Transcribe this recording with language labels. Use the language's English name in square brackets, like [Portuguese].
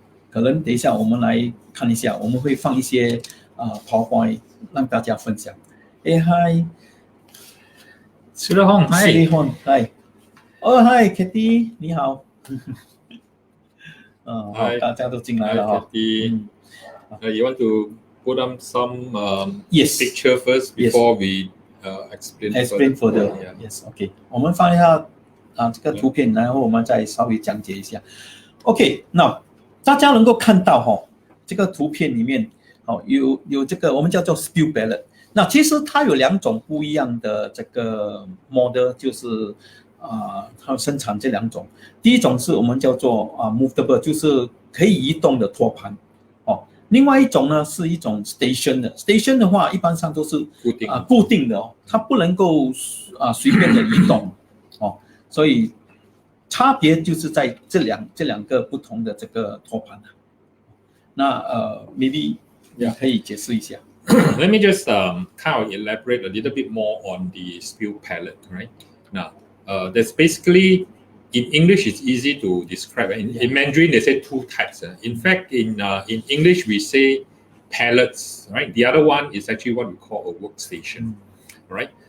[Chinese] 可能等一下我们来看一下，我们会放一些PowerPoint让大家分享。 [English] Hi， [Chinese] 苏立宏 [English] ，Hi， Hi Kitty， [Chinese] 你好。好，大家都进来了哈。 [English] You want to put on some picture first before we explain further. Yes, OK。 [Chinese] 我们放一下这个图片，然后我们再稍微讲解一下。 OK， 那大家能够看到这个图片里面有这个我们叫做 spill pallet。那其实它有两种不一样的这个 model， 就是它生产这两种。第一种是我们叫做movable， 就是可以移动的托盘。另外一种呢是一种 station 的 ，station 的话一般上都是固定的它不能够随便的移动所以差别就是在这两个不同的这个托盘。那maybe 你可以解释一下。 [English] Let me just kind of elaborate a little bit more on the spill pallet, right? Now, that's basically in English, it's easy to describe. In Mandarin, they say two types. In fact, in English, we say pallets, right? The other one is actually what we call a workstation, right?